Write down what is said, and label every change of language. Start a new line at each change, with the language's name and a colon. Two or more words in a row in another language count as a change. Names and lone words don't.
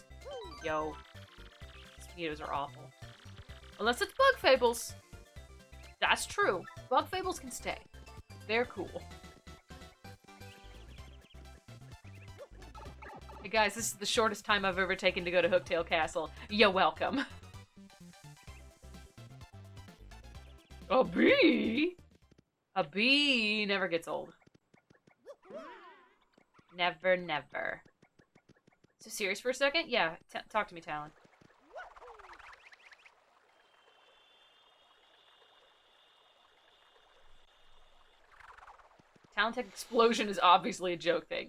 English: Yo. Mosquitoes are awful. Unless it's bug fables. That's true. Bug fables can stay. They're cool. Hey guys, this is the shortest time I've ever taken to go to Hooktail Castle. You're welcome. A bee? A bee never gets old. Never, never. So serious for a second? Yeah, talk to me, Talon. Talentech explosion is obviously a joke thing.